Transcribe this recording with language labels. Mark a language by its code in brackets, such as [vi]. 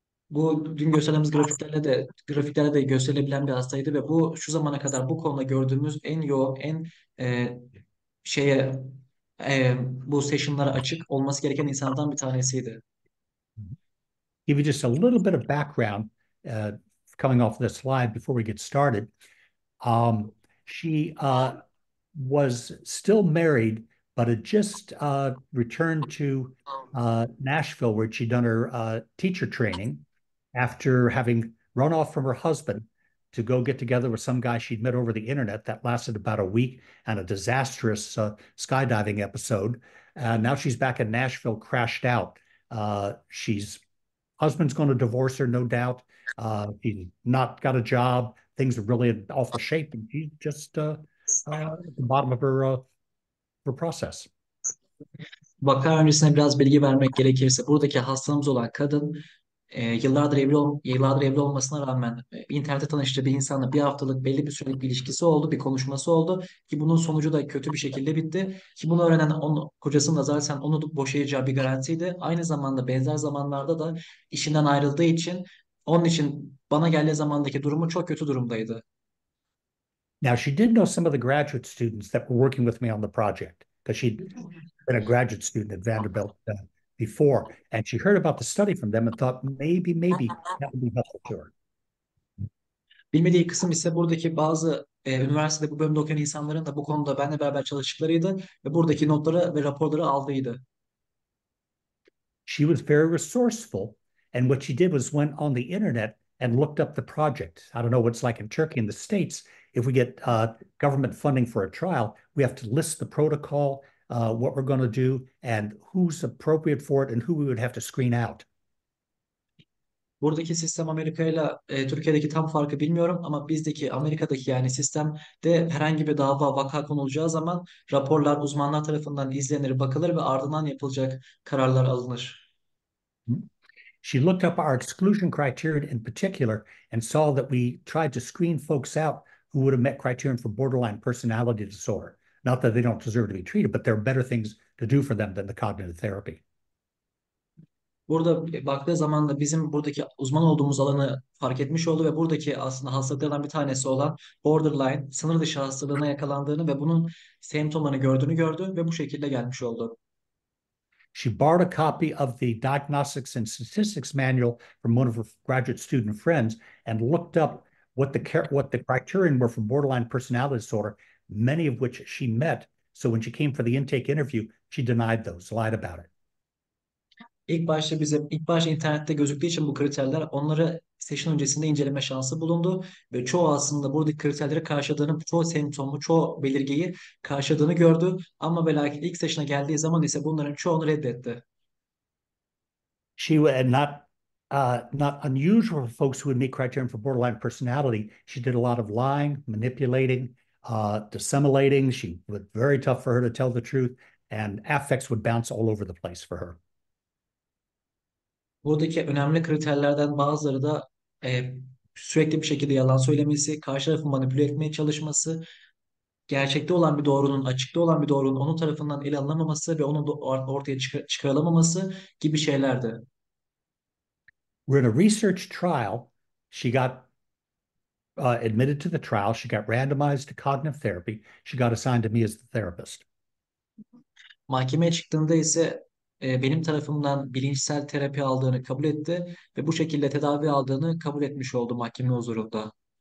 [tr] Bu dün gösterdiğimiz grafiklerde de gösterilebilen bir hastaydı ve bu şu zamana kadar bu konuda gördüğümüz en yoğun, en e, şeye bu session'lara açık olması gereken insanlardan bir tanesiydi. [en] Give you just a little bit of background uh, coming off the slide before we get started. She was still married, but had just returned to Nashville, where she'd done her teacher training after having run off from her husband to go get together with some guy she'd met over the internet. That lasted about a week and a disastrous skydiving episode. Now she's back in Nashville, crashed out. She's husband's going to divorce her, no doubt. She's not got a job. Things are really awful shape, and she's just at the bottom of her process. [tr] Vaka öncesine biraz bilgi vermek gerekirse buradaki hastamız olan kadın yıllardır evli olmasına rağmen internette tanıştığı bir insanla bir haftalık belli bir sürelik bir ilişkisi oldu, bir konuşması oldu ki bunun sonucu da kötü bir şekilde bitti. Ki bunu öğrenen kocasının da zaten onu boşayacağı bir garantiydi. Aynı zamanda benzer zamanlarda da işinden ayrıldığı için onun için bana geldiği zamandaki durumu çok kötü durumdaydı. [en] Now, she did know some of the graduate students that were working with me on the project because she'd been a graduate student at Vanderbilt before, and she heard about the study from them and thought maybe that would be helpful to her. [tr] Bilmediği kısım ise buradaki bazı üniversitede bu bölümde okuyan insanların da bu konuda benimle beraber çalıştıklarıydı ve buradaki notları ve raporları aldıydı. [en] She was very resourceful, and what she did was went on the internet and looked up the project. I don't know what it's like in Turkey and the States. If we get government funding for a trial, we have to list the protocol, what we're going to do, and who's appropriate for it, and who we would have to screen out. [tr] Buradaki sistem Amerika ile Türkiye'deki tam farkı bilmiyorum ama bizdeki Amerika'daki yani sistemde herhangi bir dava vaka konulacağı zaman raporlar uzmanlar tarafından izlenir, bakılır ve ardından yapılacak kararlar alınır. [en] She looked up our exclusion criterion in particular and saw that we tried to screen folks out who would have met criterion for borderline personality disorder. Not that they don't deserve to be treated, but there are better things to do for them than the cognitive therapy. [tr] Burada baktığı zaman da bizim buradaki uzman olduğumuz alanı fark etmiş oldu ve buradaki aslında hastalıklardan bir tanesi olan borderline, sınır dışı hastalığına yakalandığını ve bunun semptomlarını gördü ve bu şekilde gelmiş oldu. [en] She borrowed a copy of the Diagnostics and Statistics Manual from one of her graduate student friends and looked up what the criterion were for borderline personality disorder, many of which she met. So when she came for the intake interview, she denied those, lied about it. [tr] İlk başta internette gözüktüğü için bu kriterler onları session öncesinde inceleme şansı bulundu ve çoğu aslında buradaki kriterleri karşıladığını, çoğu semptomu, çoğu belirgeyi karşıladığını gördü ama ve lakin ilk session'a geldiği zaman ise bunların çoğunu reddetti. [en] She was not unusual for folks who would meet criterion for borderline personality. She did a lot of lying, manipulating, dissimulating. She was very tough for her to tell the truth, and affects would bounce all over the place for her. [tr] Buradaki önemli kriterlerden bazıları da sürekli bir şekilde yalan söylemesi, karşı tarafı manipüle etmeye çalışması, gerçekte olan bir doğrunun, açıkta olan bir doğrunun onun tarafından ele alınamaması ve onun ortaya çıkarılamaması gibi şeylerdi. [en] We're in a research trial. She got admitted to the trial. She got randomized to cognitive therapy. She got assigned to me as the therapist. [tr] Mahkemeye çıktığında ise benim tarafımdan bilişsel terapi aldığını kabul etti ve bu şekilde tedavi aldığını kabul etmiş oldu mahkeme huzurunda.